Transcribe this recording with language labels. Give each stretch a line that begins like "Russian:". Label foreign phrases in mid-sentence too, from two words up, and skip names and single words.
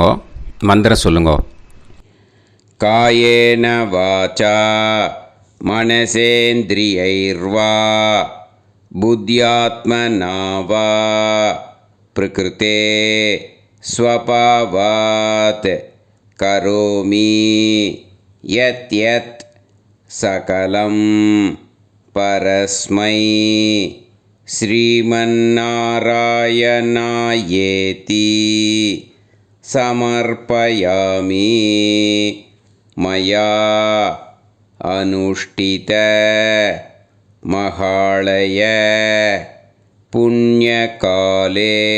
Tamil: மந்திரம் சொல்லுங்க.
Sanskrit: कायेन वाचा मनसेन्द्रियैर्वा बुद्ध्यात्मना वा प्रकृतेः स्वभावात् करोमि यत् यत् सकलं परस्मै श्रीमन्नारायणायेति समर्पयामि मया अनुष्ठित महालय पुण्यकाले